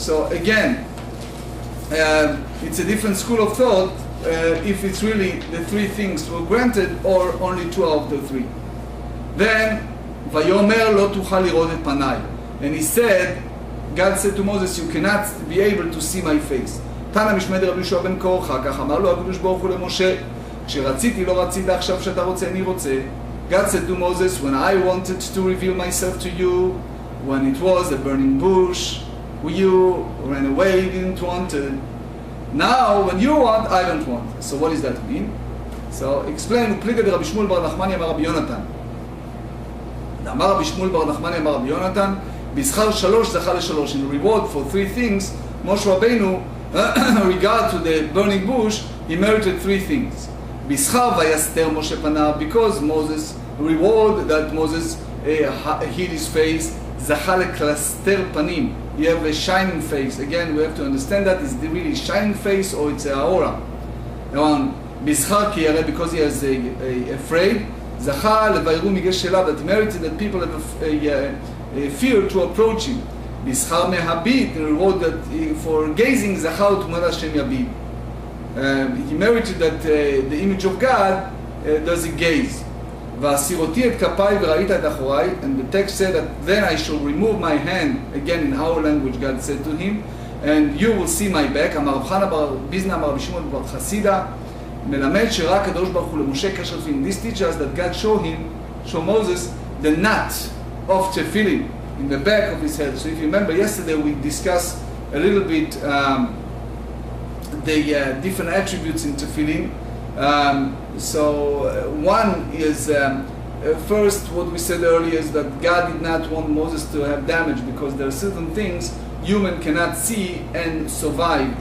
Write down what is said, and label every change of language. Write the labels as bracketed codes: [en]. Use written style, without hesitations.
[en] So again, it's a different school of thought if it's really the three things were granted or only two out of the three. Then, [he] Vayomer lo tuchal lirod et panai. [en] And he said, God said to Moses, you cannot be able to see my face. [he] תנא משמי דרבי יהושע בן קורחה, כך אמר לו הקדוש ברוך הוא למשה, כשרציתי לא רצית, עכשיו שאתה רוצה אני רוצה. [en] God said to Moses, when I wanted to reveal myself to you, when it was a burning bush, you ran away, you didn't want it. Now, when you want, I don't want. So what does that mean? So explain, [he] ופליגה דרבי שמואל בר נחמני אמר רבי יונתן. אמר רבי שמואל בר נחמני אמר רבי יונתן, בשכר שלוש זכה לשלוש. [en] In reward for three things, Moshe Rabbeinu, regard to the burning bush, he merited three things. [he] בשכר ויסתר משה פניו, [en] because Moses, reward that Moses hid his face, [he] זכה לקלסתר פנים. [en] You have a shining face. Again, we have to understand that is it really shining face or it's a aura. [he] בשכר כי ירא, [en] because he is afraid, [he] זכה לביירו מגש שלה, [en] that merited that people have fear to approach him. [he] בשכר מהביט, [en] in reward that for gazing, [he] זכה ותמונת השם יביט. [en] He merited that the image of God does he gaze. [he] והסירותי את כפיי וראית את אחוריי, [en] and the text said that then I shall remove my hand, again in our language God said to him, and you will see my back. [he] אמר רב חנה בר ביזנא אמר רבי שמעון בר חסידה, מלמד שרק הקדוש ברוך הוא למשה קשר תפילין. [en] This teaches that God show Moses the knot of tefillin in the back of his head. So if you remember yesterday we discussed a little bit the different attributes in tefillin. So one is first what we said earlier is that God did not want Moses to have damage because there are certain things human cannot see and survive.